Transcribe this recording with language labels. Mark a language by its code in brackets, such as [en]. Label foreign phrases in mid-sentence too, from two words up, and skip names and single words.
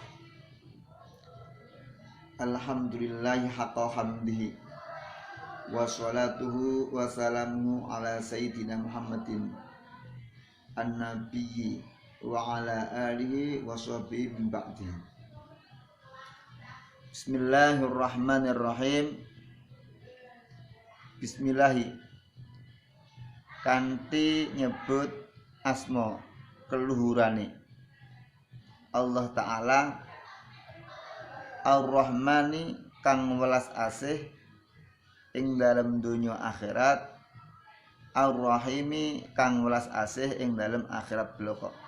[ar] الحمد لله حق حمده وصلاته وسلامه على سيدنا محمد النبي وعلى آله وصحبه من بعده. Bismillahirrahmanirrahim. [jv] Bismillahi kanthi nyebut asma keluhurane Allah Ta'ala Ar-Rahmani kang welas asih ing dalam dunya akhirat, Ar-Rahimi kang welas asih ing dalam akhirat bloko.